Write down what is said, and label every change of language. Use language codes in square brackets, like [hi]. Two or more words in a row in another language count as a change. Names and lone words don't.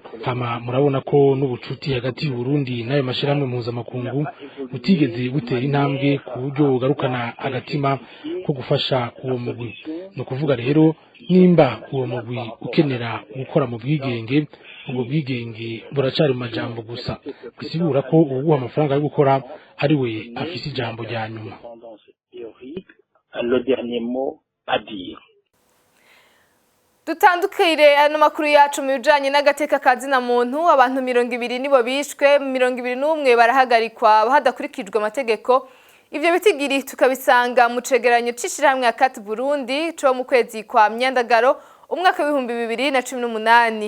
[rn] Hama murabona ko n'ubucuti hagati y'u Burundi n'ayo mashirahamwe mpuzamakungu butigeze butera intambwe ku buryo bugarukana agatima ko gufasha uwo mugwi. No kuvuga rero nimba uwo mugwi ukenera gukora mu bwigenge, ubwo bwigenge buracari mu majambo gusa, bisigura ko uguha amafaranga yo gukora ari we afise ijambo rya nyuma. [fr] Le dernier mot à dire. [rn] Dutandukire ano makuru yacu mu bijanye n'agateka kazina muntu. Abantu 200 nibo bishwe, 201 barahagarikwa hadakurikijwe amategeko. Ivyo bitigiri tukabisanga mu cegeranyo c'ishirahamwe ya Kat Burundi co mu kwezi kwa Myandagaro umwaka wa 2018.